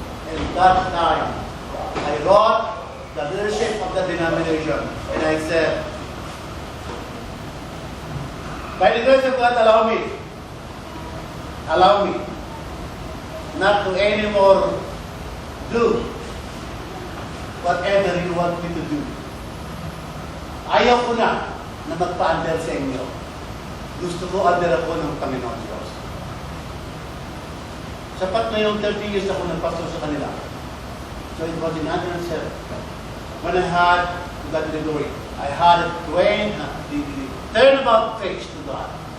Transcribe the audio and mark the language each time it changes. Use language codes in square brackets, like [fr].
[en] And that time, I wrote the leadership of the denomination, and I said, by the grace of God, allow me not to anymore do whatever you want me to do. [tl] Ayaw ko na magpa-under sa inyo. Gusto ko under ako ng Panginoon Diyos. Sapat na yung 30 years ako nagpastor sa kanila. [en] So it was in 1907 when I had, to God be the glory, I had the turnabout face to God.